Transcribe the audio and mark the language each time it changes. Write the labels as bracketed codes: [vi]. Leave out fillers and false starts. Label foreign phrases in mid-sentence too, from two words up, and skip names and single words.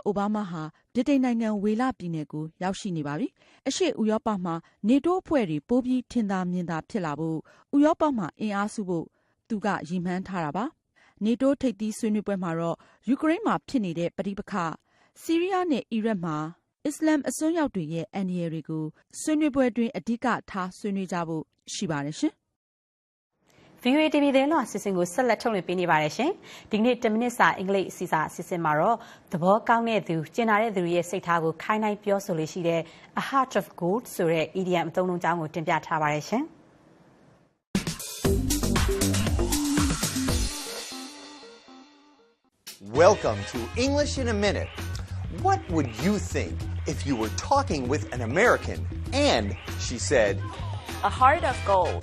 [my] အိုဘားမားဟာဗြိတိန်နိုင်ငံဝေလပြည်နယ်ကိုရောက်ရှိနေပါပြီ။အရှေ့ဥရောပမှာနေတိုးအဖွဲ့တွေပိုပြီးထင်သာမြင်သာဖြစ်လာဖို့ဥရောပမှာအင်အားစုဖို့သူကရည်မှန်းထားတာပါ။နေတိုးထိပ်သီးဆွေးနွေးပွဲမှာတော့ယူကရိန်းမှာဖြစ်နေတဲ့ပဋိပက္ခဆီးရီးယားနဲ့အီရတ်မှာအစ္စလမ်အစွန်းရောက်တွေရဲ့အန္တရာယ်တွေကိုဆွေးနွေးပွဲတွင်အဓိကထားဆွေးနွေးကြဖို့ရှိပါတယ်ရှင်။ VOA TV သတင်းလွှာအစီအစဉ်ကိုဆက်လက်ထုတ်လွှင့်ပေးနေပါတယ်ရှင်။ဒီကနေ့10မိနစ်စာအင်္ဂလိပ်အစီအစဉ်မှာတော့သဘောကောင်းတဲ့သူကျင်နာတဲ့သူရဲ့စိတ်ထားကိုခိုင်းနှိုင်းပြောဆိုလို့ရှိတဲ့ [en] A Heart of Gold [my] ဆိုတဲ့ idiom အသုံးအနှုန်းကြောင်းကိုတင်ပြထားပါတယ်ရှင်။ [en] Welcome to English in a Minute. What would you think if you were talking with an American and she said, A heart of gold.